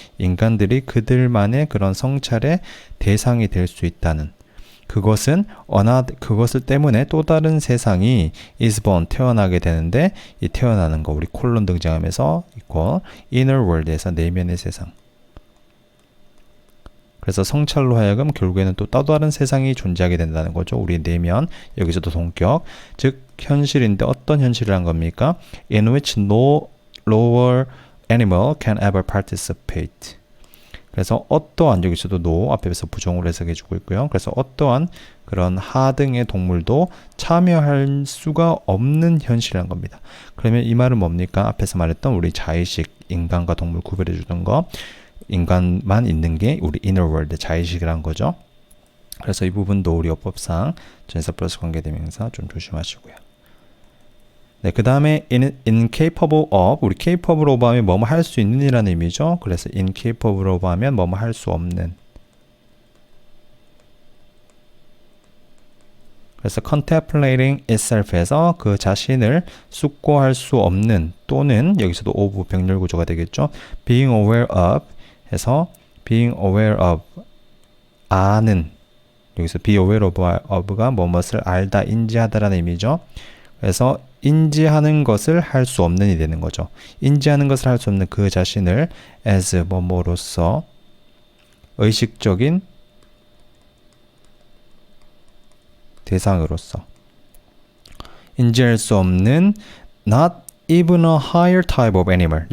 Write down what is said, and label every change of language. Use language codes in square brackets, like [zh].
[ko] 인간들이 그들만의 그런 성찰의 대상이 될 수 있다는, 그것은 그것을 때문에 또 다른 세상이 [en] is born, [ko] 태어나게 되는데, 이 태어나는 거 우리 콜론 등장하면서 [en] equal inner world [ko] 에서 내면의 세상. 그래서 성찰로 하여금 결국에는 또 다른 세상이 존재하게 된다는 거죠. 우리 내면, 여기서도 동격, 즉 현실인데 어떤 현실이란 겁니까? [en] In which no lower animal can ever participate. [ko] 그래서 어떠한, 여기서도 no 앞에서 부정으로 해석해주고 있고요. 그래서 어떠한 그런 하등의 동물도 참여할 수가 없는 현실이란 겁니다. 그러면 이 말은 뭡니까? 앞에서 말했던 우리 자의식, 인간과 동물 구별해주는 거, 인간만 있는 게 우리 [en] inner world, [ko] 자의식이란 거죠. 그래서 이 부분도 우리 어법상 전치사 플러스 관계대명사 좀 조심하시고요. 네, 그 다음에 incapable of, 우리 capable of 하면 뭐뭐 할 수 있는 이라는 의미죠. 그래서 incapable of 하면 뭐뭐 할 수 없는. 그래서 [en] contemplating itself [ko] 에서 그 자신을 숙고할 수 없는, 또는 여기서도 of 병렬 구조가 되겠죠. [en] being aware of [ko] 해서 being aware of, 아는, 여기서 be aware of가 뭐뭇을 알다, 인지하다라는 의미죠. 그래서 인지하는 것을 할 수 없는이 되는 거죠. 인지하는 것을 할 수 없는 그 자신을 as 뭐뭐로서, 의식적인 대상으로서, 인지할 수 없는 [en] not even a higher type of animal.